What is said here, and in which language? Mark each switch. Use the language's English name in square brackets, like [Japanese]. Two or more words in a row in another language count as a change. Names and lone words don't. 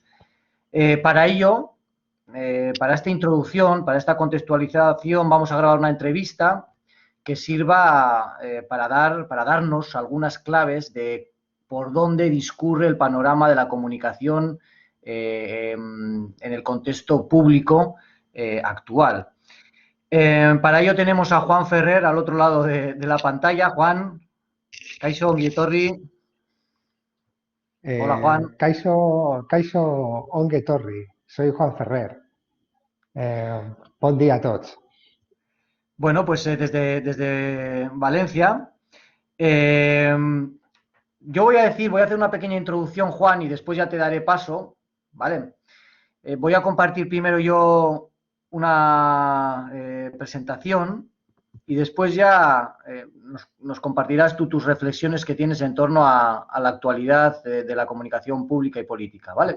[Spanish] Para ello, para esta introducción, para esta contextualización, vamos a grabar una entrevista que sirva para darnos algunas claves de por dónde discurre el panorama de la comunicación en el contexto público actual. Para ello tenemos a Juan Ferrer al otro lado de la pantalla. Juan, [Basque] Kaixo Ongietorri. Hola, Juan. Kaixo ongi etorri, [Spanish] soy Juan Ferrer. [Catalan] Eh, Bon dia a tots. [Spanish] Bueno, pues desde Valencia. Eh, yo voy a hacer una pequeña introducción, Juan, y después ya te daré paso, ¿vale? Voy a compartir primero yo una presentación y después ya nos compartirás tú tus reflexiones que tienes en torno a la actualidad de la comunicación pública y política, ¿vale?